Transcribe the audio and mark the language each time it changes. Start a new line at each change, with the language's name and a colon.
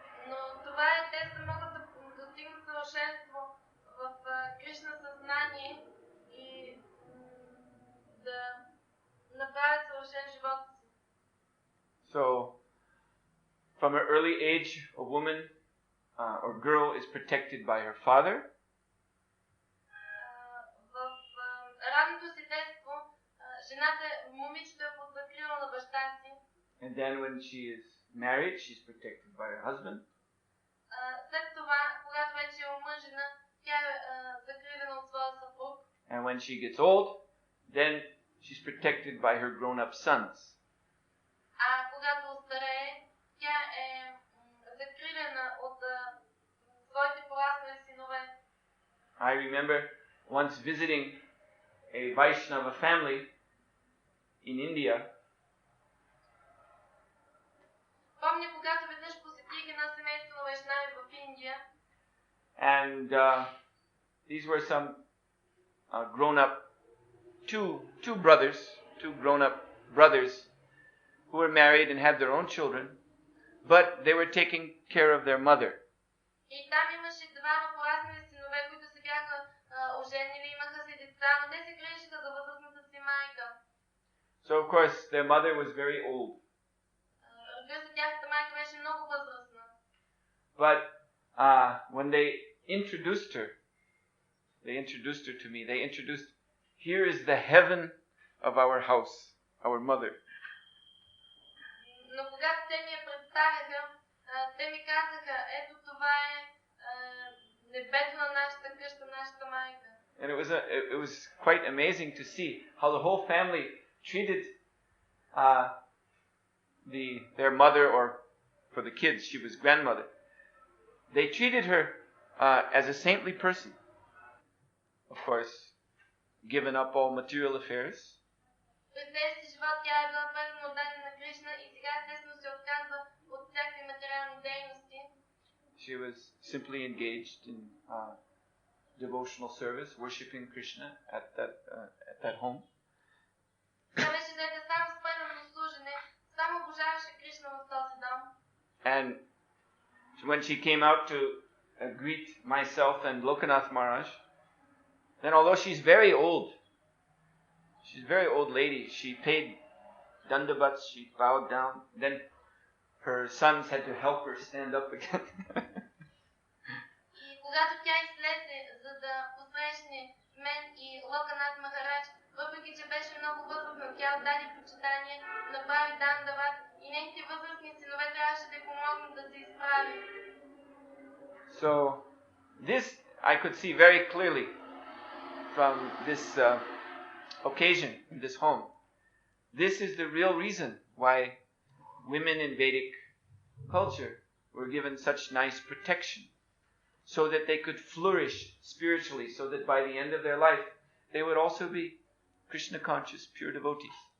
Bulgarian: Но това е, те се могат да достигнат съвършенство в Кришна съзнание и да направят съвършен живот си.
English: So, from an early age, a woman or girl is protected by her father.
Bulgarian: В ранното си детство жената, момичето е под закрила на баща си.
English: And then when she is married, she's protected by her husband.
Bulgarian: След това, когато вече е омъжена, тя е закрилена от своя съпруг.
English: And when she gets old, then she's protected by her grown-up sons.
Bulgarian: А когато остарее, тя е закрилена от своите пораснали синове.
English: I remember once visiting a Vaishnava family in India.
Bulgarian: Помня, когато веднъж посетих едно семейство на вайшнави в Индия.
English: And these were some grown-up, two grown-up brothers who were married and had their own children, but they were taking care of their mother.
Bulgarian: И там имаше двама пораснали синове, които се бяха оженили, имаха си деца, но те се грижиха за възрастната си майка.
English: So of course their mother was very old.
Bulgarian: Разбира се, тяхната майка беше много възрастна.
English: But when they introduced her to me. They introduced, here is the heaven of our house, our mother.
Bulgarian: Но когато те ми я представяха, те ми казаха, ето това е небето на нашата къща, нашата майка.
English: And it was quite amazing to see how the whole family treated their mother, or for the kids, she was grandmother. They treated her as a saintly person. Of course, given up all material affairs.
Bulgarian: През целия си живот тя е била пълно отдадена на Кришна и сега естествено се отказва от всякакви материални дейности.
English: She was simply engaged in devotional service, worshipping Krishna at that home.
Bulgarian: Тя беше заета само с пълно служене, само обожаваше Кришна в този дом.
English: And when she came out to greet myself and Lokanath Maharaj, then although she's a very old lady, she paid dandavats, she bowed down, then her sons had to help her stand up again.
Bulgarian: И когато тя излезе, за да посрещне мен и Локанат Махарадж, въпреки че беше много възрастна, тя отдаде почитание, направи дандават и нейните възрастни синове трябваше да й помогнат да се изправи.
English: So this I could see very clearly from this occasion in this home. This is the real reason why women in Vedic culture were given such nice protection, so that they could flourish spiritually, so that by the end of their life they would also be Krishna conscious, pure devotees.